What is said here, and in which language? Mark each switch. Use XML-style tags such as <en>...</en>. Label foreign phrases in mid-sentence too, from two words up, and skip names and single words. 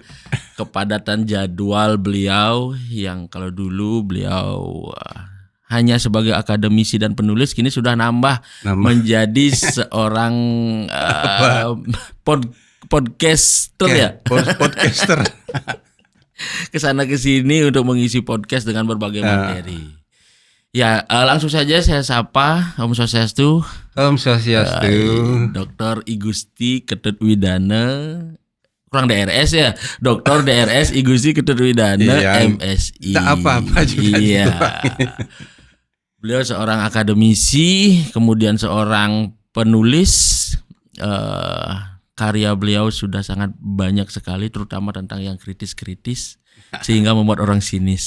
<id>Kepadatan jadwal beliau yang kalau dulu beliau hanya sebagai akademisi dan penulis, kini sudah nambah. Menjadi seorang podcaster ya. Podcaster. Kesana kesini untuk mengisi podcast dengan berbagai materi. Ya, langsung saja saya sapa Om Swastiastu. Om Swastiastu. Dr. I Gusti Ketut Widana. Kurang DRS ya, Dr. DRS I Gusti Ketut Widana, MSI. Tak apa-apa juga. Iya. Beliau seorang akademisi, kemudian seorang penulis. Karya beliau sudah sangat banyak sekali, terutama tentang yang kritis-kritis, sehingga membuat orang sinis.</id>